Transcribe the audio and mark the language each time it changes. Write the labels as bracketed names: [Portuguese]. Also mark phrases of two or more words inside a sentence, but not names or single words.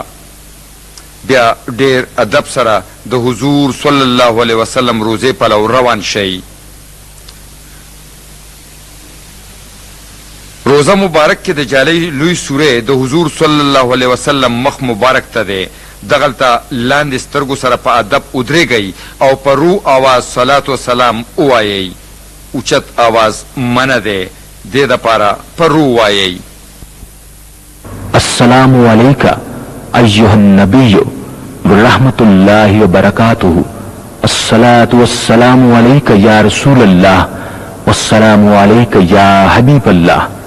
[Pashto] بیا ډېر ادب سره د حضور [Arabic] صلی الله علیه وسلم [Pashto] روزې پلو روان شئ. روزه مبارک کې د جالۍ لوی سورې د حضور [Arabic] صلی الله علیه وسلم [Pashto] مخ مبارک ته دی. دغلته لاندې سترګو سره په ادب ودرېږئ او په رو آواز صلات و سلام ووایئ. اوچت آواز منع دی، دې دپاره په رو وایئ: [Arabic] السلام علیکا ایها النبی ورحمت الله وبرکاته. الصلاة والسلام علیک یا رسول اللہ والسلام علیک یا حبیب اللہ.